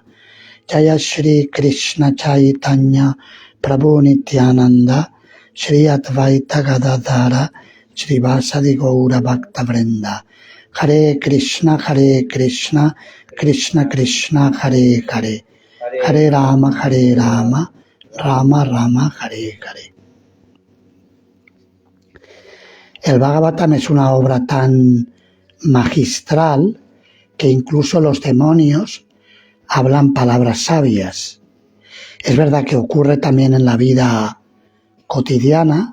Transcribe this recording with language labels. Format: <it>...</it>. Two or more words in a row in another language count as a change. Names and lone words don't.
<sa>Jaya Shri Krishna Chaitanya Prabhu Nityananda Shri Advaita Gadadhara Shri Vasadi Gaura Bhakta Vrinda. Hare Krishna Krishna Krishna Hare Hare Hare Rama Rama Rama Hare Hare.</sa> <es>El Bhagavatam es una obra tan magistral que incluso los demonios hablan palabras sabias. Es verdad que ocurre también en la vida cotidiana.</es>